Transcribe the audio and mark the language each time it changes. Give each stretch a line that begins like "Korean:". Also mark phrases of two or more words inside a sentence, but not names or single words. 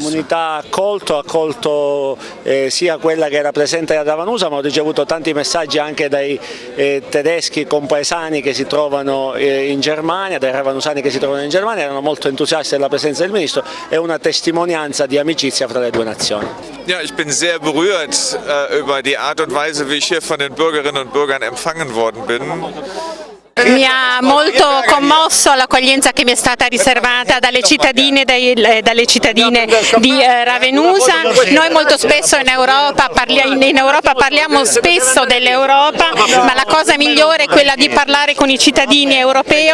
Italian: La comunità ha accolto sia quella che era presente a Ravanusa, ma ho ricevuto tanti messaggi anche dai tedeschi compaesani che si trovano in Germania, dai ravanusani che si trovano in Germania, erano molto entusiasti della presenza del Ministro, è una testimonianza di amicizia fra le due nazioni.
German: Ja, ich bin sehr berührt über die Art und Weise, wie ich hier von den Bürgerinnen und Bürgern empfangen worden bin.
Italian: Mi ha molto commosso l'accoglienza che mi è stata riservata dalle cittadine di Ravenusa. Noi molto spesso in Europa parliamo spesso dell'Europa, ma la cosa migliore è quella di parlare con i cittadini europei.